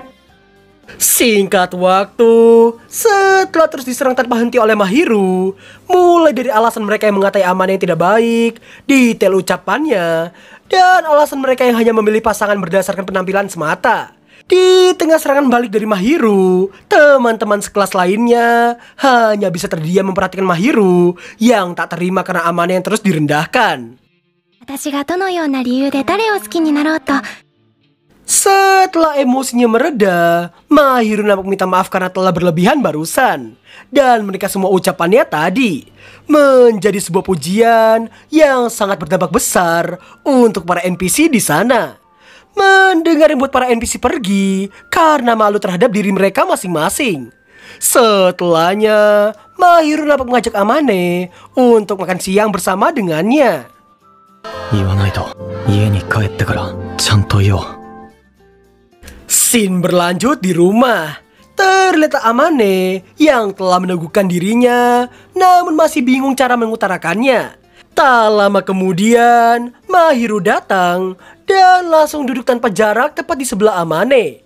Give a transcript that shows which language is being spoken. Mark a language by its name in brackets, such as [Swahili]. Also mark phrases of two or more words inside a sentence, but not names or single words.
[Indonesian] Singkat waktu, setelah terus diserang tanpa henti oleh Mahiru, mulai dari alasan mereka yang mengatai Amane yang tidak baik, detail ucapannya, dan alasan mereka yang hanya memilih pasangan berdasarkan penampilan semata. Di tengah serangan balik dari Mahiru, teman-teman sekelas lainnya hanya bisa terdiam memperhatikan Mahiru yang tak terima karena Amane yang terus direndahkan. [Japanese] 私がどのような理由で誰を好きになろうと [Indonesian] Setelah emosinya mereda, Mahiru nampak minta maaf karena telah berlebihan barusan. Dan mereka semua ucapannya tadi menjadi sebuah pujian yang sangat berdampak besar untuk para NPC di sana. Mendengar yang membuat para NPC pergi karena malu terhadap diri mereka masing-masing. Setelahnya, Mahiru nampak mengajak Amane untuk makan siang bersama dengannya. [Japanese] 言わないと家に帰ってからちゃんと言おう。 [Indonesian] Scene berlanjut di rumah. Terlihat Amane yang telah meneguhkan dirinya, namun masih bingung cara mengutarakannya. Tak lama kemudian, Mahiru datang dan langsung duduk tanpa jarak tepat di sebelah Amane.